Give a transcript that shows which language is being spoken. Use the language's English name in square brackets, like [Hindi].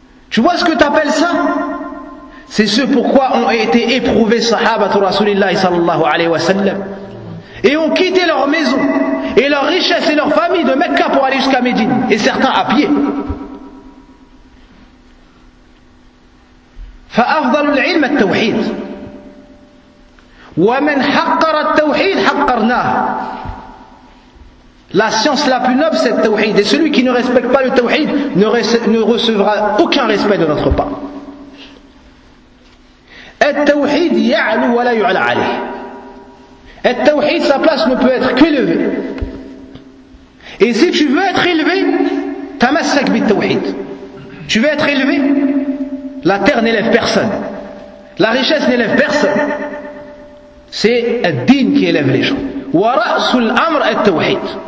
[French] Tu vois ce que t'appelles ça? C'est ce pourquoi ont été éprouvés [Arabic] sahabatu rasulillahi sallallahu alayhi wa sallam. [French] Et ont quitté leur maison et leur richesse et leur famille de Mecca pour aller jusqu'à Médine. Et certains à pied. [Arabic] فأفضل العلم التوحيد ومن حقر التوحيد حقرناه. [French] La science la plus noble c'est le tawhid. Et celui qui ne respecte pas le tawhid ne recevra aucun respect de notre part. [Arabic] التوحيد يعلو ولا يعلى عليه. [French] Et tawhid, sa place ne peut être qu'élevé. Et si tu veux être élevé, [Arabic] tamassak bit tawhid. [French] Tu veux être élevé? La terre n'élève personne. La richesse n'élève personne. C'est ad-din qui élève les gens. [Arabic] Wa ra'sul amr at-tawhid.